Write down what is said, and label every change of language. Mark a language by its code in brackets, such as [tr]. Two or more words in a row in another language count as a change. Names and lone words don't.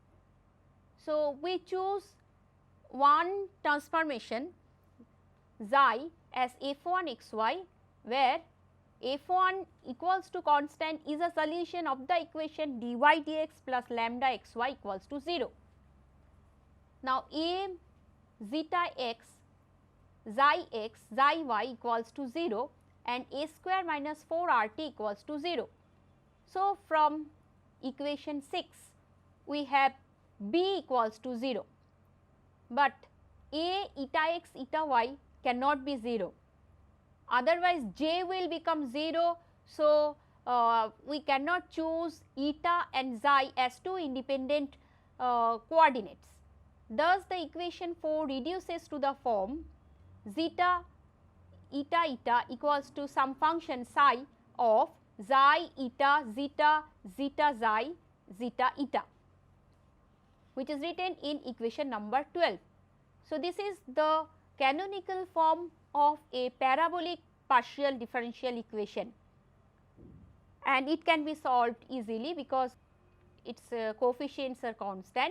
[en] So, we choose one transformation xi as f1 xy, where f1 equals to constant is a solution of the equation dy dx plus lambda xy equals to 0. Now, a zeta x, xi x, xi y equals to 0 and a square minus 4 RT equals to 0. So, from equation 6 we have b equals to 0, but a eta x eta y cannot be 0, otherwise j will become 0. So, we cannot choose eta and xi as two independent coordinates. Thus, the equation 4 reduces to the form zeta eta eta equals to some function psi of xi eta zeta zeta xi zeta eta, which is written in equation number 12. So, this is the canonical form of a parabolic partial differential equation, and it can be solved easily because its coefficients are constant.